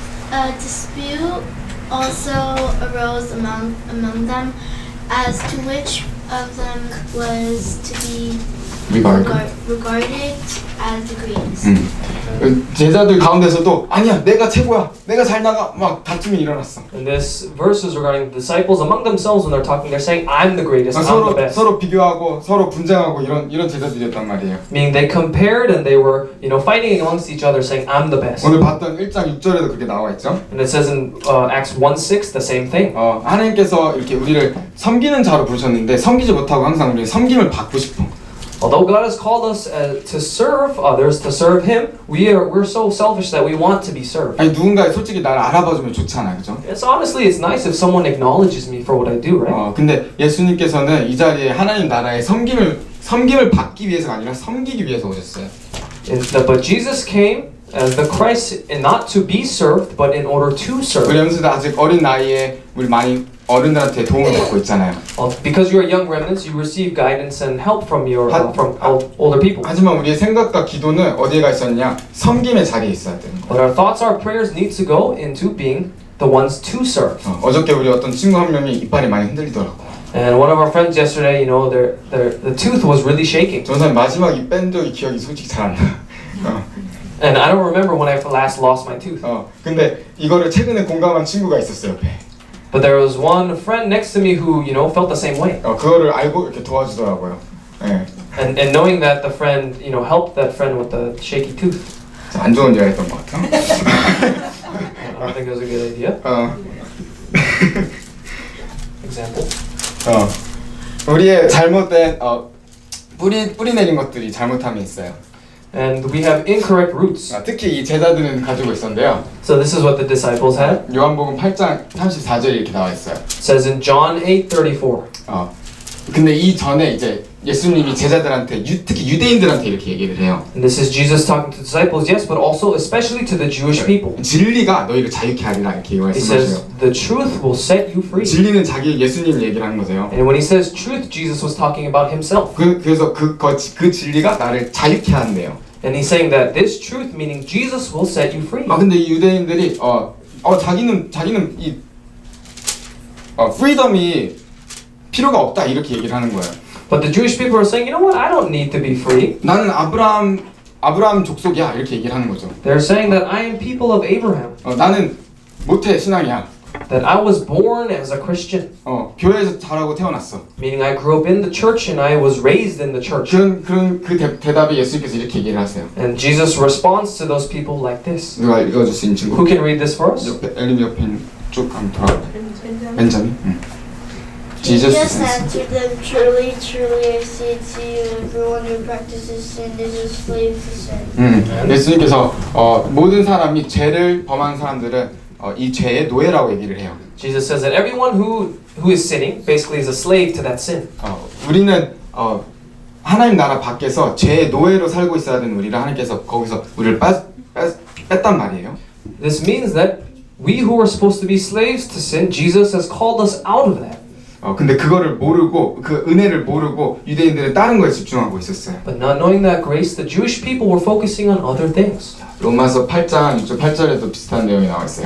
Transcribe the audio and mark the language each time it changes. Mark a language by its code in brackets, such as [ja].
[en] A dispute also arose among them as to which of them was to be regarded as the greatest. [ko] 제자들 가운데서도 아니야 내가 최고야 내가 잘 나가 막 다툼이 일어났어. [en] And this verse is regarding the disciples among themselves when they're talking. They're saying, "I'm the greatest. I'm the best." [ko] 서로 비교하고 서로 분쟁하고 이런 제자들이었단 말이에요. [en] Meaning they compared and they were, fighting amongst each other, saying, "I'm the best." [ko] 오늘 봤던 1장 6절에도 그렇게 나와 있죠. [en] And it says in Acts 1:6 the same thing. [ko] 하나님께서 이렇게 우리를 섬기는 자로 부르셨는데 섬기지 못하고 항상 우리는 섬김을 받고 싶어. [en] Although God has called us to serve others, to serve Him, we're so selfish that we want to be served. [ko] 아니 누군가 솔직히 나를 알아봐주면 좋잖아, 그죠? [en] It's nice if someone acknowledges me for what I do, right? [ko] 근데 예수님께서는 이 자리에 하나님 나라의 섬김을 받기 위해서가 아니라 섬기기 위해서 오셨어요. [en] But Jesus came as the Christ, and not to be served, but in order to serve. [ko] 우리 연수들 아직 어린 나이에 우리 많이 어른들한테 도움을 받고 있잖아요. [en] Because you're young remnants, you receive guidance and help from older people. [ko] 하지만 우리의 생각과 기도는 어디에 가 있었냐? 섬김의 자리에 있어야 돼요. [en] But our thoughts, our prayers need to go into being the ones to serve. [ko] 어저께 우리 어떤 친구 한 명이 이빨이 많이 흔들리더라고. [en] And one of our friends yesterday, the tooth was really shaking. [ko] 전사님 마지막 입 뺀 적이 기억이 솔직히 잘 안 나. [en] And I don't remember when I last lost my tooth. [ko] 근데 이거를 최근에 공감한 친구가 있었어요, 옆에. [en] But there was one friend next to me who, you know, felt the same way. [ko] 그거를 알고 이렇게 도와주더라고요. 네. [en] And knowing that the friend, you know, helped that friend with the shaky tooth. [ko] 안 좋은 여행했던 것 같아요. [en] I don't think it was a good idea. Example. [ko] 우리의 잘못된 뿌리 내린 것들이 잘못함이 있어요. [en] And we have incorrect roots. [ko] 특히 이 제자들은 가지고 있었는데요. [en] So this is what the disciples had. [ko] 요한복음 8장 34절에 이렇게 나와 있어요. [en] It says in John 8:34. [ko] 근데 이 전에 이제 예수님이 제자들한테 특히 유대인들한테 이렇게 얘기를 해요. [en] And this is Jesus talking to disciples, yes, but also especially to the Jewish people. [ko] 진리가 너희를 자유케 하리라 이렇게 [en] He [ko] 말씀하세요. [en] says the truth will set you free. [ko] 진리는 자기 예수님 얘기를 하는 거세요. [en] And when he says truth, Jesus was talking about himself. [ko] 그래서 그 진리가 나를 자유케 한대요. [en] And he's saying that this truth, meaning Jesus, will set you free. [ko] 근데 이 유대인들이 자기는 이 프리덤이 필요가 없다 이렇게 얘기를 하는 거예요. [en] But the Jewish people are saying, you know what? I don't need to be free. [ko] 나는 아브라함 족속이야 이렇게 얘기를 하는 거죠. [en] They're saying that I am people of Abraham. [ko] 나는 모태 신앙이야. [en] That I was born as a Christian. [ko] 교회에서 자라고 태어났어. [en] Meaning I grew up in the church and I was raised in the church. [ko] 그 대답에 예수님께서 이렇게 얘기를 하세요. [en] And Jesus responds to those people like this. [ko] 누가 읽어줄 수 있는 친구? [en] Who can read this for us? [ko] 엘림 옆에 쭉 한번 돌아. 벤자민. [en] Jesus answered them, truly, truly, I say to you, everyone who practices sin is a slave to sin. [ko] 예수님께서 모든 사람이 죄를 범한 사람들은 이 죄의 노예라고 얘기를 해요. [en] Jesus says that everyone who is sinning basically is a slave to that sin. [ko] 우리는 하나님 나라 밖에서 죄의 노예로 살고 있어야 되는 우리를 하나님께서 거기서 우리를 뺐단 말이에요. [en] This means that we who were supposed to be slaves to sin, Jesus has called us out of that. [ko] 근데 그거를 모르고 그 은혜를 모르고 유대인들은 다른 거에 집중하고 있었어요. [en] But not knowing that grace, the Jewish people were focusing on other things. [ko] 로마서 8장 6절 8절에도 비슷한 내용이 나와 있어요.